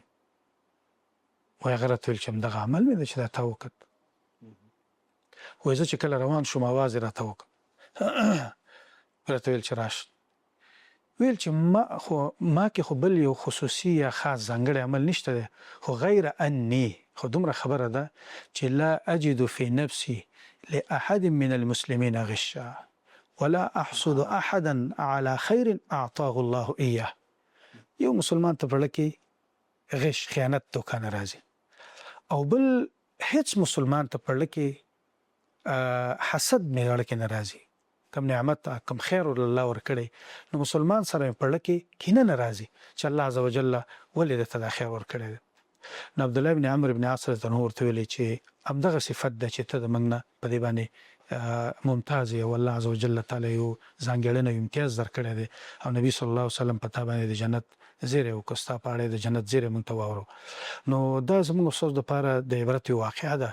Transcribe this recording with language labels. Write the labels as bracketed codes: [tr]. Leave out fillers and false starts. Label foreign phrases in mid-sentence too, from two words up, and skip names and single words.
[ps] وایي هغه راته ویل چې همدغه عمل مې دی چې دا تا وکړ. وایي زه چې کله روان شوم اواز یې راته وکړ. راته ویل چې راشه. ویل چې ما کې خو بل یو خصوصي یا خاص ځانګړی عمل نشته دی، خو [ar] غیر انی [ps] خو دومره خبره ده چې [ar] لا اجد فی نفسی لأحد من المسلمین غشا ولا احسد احدا على خیر اعطاه الله ایاه. [ps] یو مسلمان ته په کې غش خیانت دوکه نه راځي، او بل هیڅ مسلمان ته په کې حسد مې کې نه راځي. کم نعمت کم خیر الله ورکړي نو مسلمان سره په لکه کینه ناراضي چې الله عزوجل ولې د تدا خیر ورکړي. نو عبد الله بن عمرو بن عاص [ar] رضی الله عنه [ps] ورته ویلي چې همدغه صفت ده چې ته د موږ نه په دې باندې ممتاز او الله عزوجل تعالی یو ځانګړی امتیاز درکړی دی او نبی [ar] صلی الله علیه وسلم [ps] په تا باندې د جنت زیری او کوستا پاړې د جنت زیری مونږ ته واورو. نو دا زموږ استاد لپاره د عبرت واقعه ده.